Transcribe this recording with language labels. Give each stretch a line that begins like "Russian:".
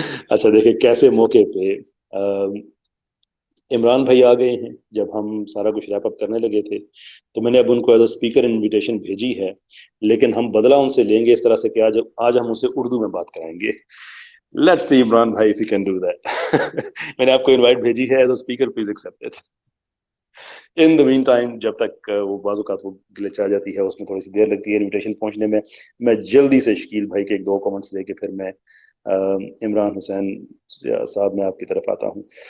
Urdu: اچھا دیکھیں کیسے موقع پہ عمران بھائی آ گئے ہیں. جب ہم سارا کچھ ریپ اپ کرنے لگے تھے تو میں نے اب ان کو ایز اے اسپیکر انویٹیشن بھیجی ہے، لیکن ہم بدلہ ان سے لیں گے اس طرح سے کہ آج ہم اسے اردو میں بات کرائیں گے. لیٹس سی عمران بھائی
English: if you can do that.
Urdu: میں نے آپ کو انوائٹ بھیجی ہے as a speaker,
English: Please accept it.
Urdu: In the main time جب تک وہ بعض اوقات وہ گلچ آ جاتی ہے، اس میں تھوڑی سی دیر لگتی ہے انویٹیشن پہنچنے میں جلدی سے شکیل بھائی کے 1-2 کامنٹس لے کے پھر میں عمران حسین صاحب میں آپ کی طرف آتا ہوں.